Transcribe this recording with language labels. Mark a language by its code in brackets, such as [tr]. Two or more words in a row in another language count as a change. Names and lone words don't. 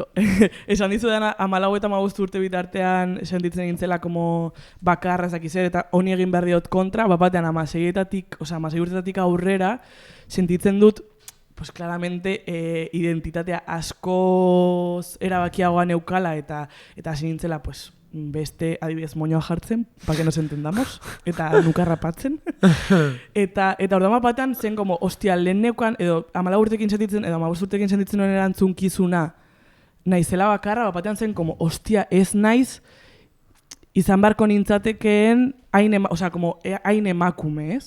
[eu] Esan dizu dena, 14 eta 15 urte bitartean sentitzen gintzela como bakarra ezakizer, eta honi egin behar diot kontra, batean 16 urtetatik aurrera, sentitzen dut, [es] pues claramente [eu] identitatea askoz erabakiagoa neukala, eta hasi nintzela, pues, beste adibidez moñoa jartzen, [es] para que nos entendamos, [eu] eta nukarra patzen. eta orduan batean zen [es] como, ostia, [eu] lehen neukan, edo 14 urtekin sentitzen, edo 15 urtekin sentitzen nuen erantzunkizuna, naizela bakarra, batean zen [es] como, ostia, [eu] ez naiz, izan barko nintzatekeen, hain emakume, ez?